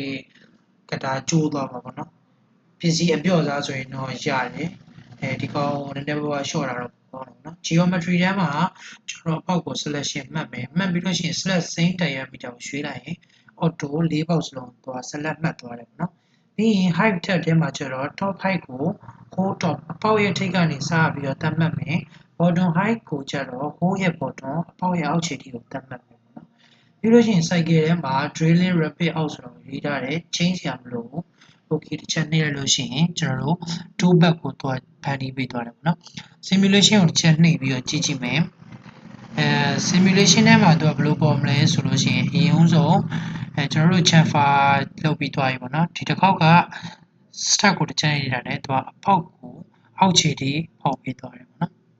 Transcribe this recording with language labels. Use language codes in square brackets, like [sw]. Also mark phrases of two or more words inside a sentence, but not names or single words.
[my] ကတာကျိုးသွားမှာပေါ့နော်ပစ္စည်းအပြော့စားဆိုရင်တော့ရတယ်ဒီကောင်နည်းနည်းပါးရှော့တာတော့ပေါ့နော် geometry ထဲမှာကျွန်တော်အပေါက်ကို selection မှတ်မယ်မှတ်ပြီးလို့ရှိရင် [en] select same diameter [my] ကိုရွေးလိုက်ရင် auto ၄ပေါက်စလုံးသွား select မှတ်သွားတယ်ပေါ့နော်ပြီးရင် height ထက်ထဲမှာကျတော့ [en] top height [my] ကို [en] hole top [my] အပေါက်ရဲ့ထိပ်ကနေစပြီးတော့သတ်မှတ်မယ် [en] bottom height [my] ကိုကျတော့ hole ရဲ့ bottom အပေါက်ရဲ့အောက်ခြေထိကိုသတ်မှတ်မယ်ပေါ့နော်ပြီးလို့ရှိရင် cycle ထဲမှာ [en] drilling rapid [my] အောက်ဆိုတော့ရေးထားတယ် change စရာမလိုဘူး okay တစ်ချက်နှိပ်လိုက်လို့ရှိရင်ကျွန်တော်တို့ [en] two back [my] ကိုသွားဖန်တီးပေးသွားတယ်ပေါ့နော် simulation ကိုတစ်ချက်နှိပ်ပြီးတော့ကြည့်ကြည့်မယ်simulation ထဲမှာသူကဘယ်လိုပေါ်မလဲဆိုလို့ရှိရင်အရင်ဦးဆုံးကျွန်တော်တို့ chamfer လုပ်ပြီးသွားပြီပေါ့နော်ဒီတစ်ခေါက်က start ကိုတစ်ချက်နှိပ်တာနဲ့သူကအပေါက်ကိုအောက်ခြေထိပေါက်ပေးသွားတယ်ပေါ့နော်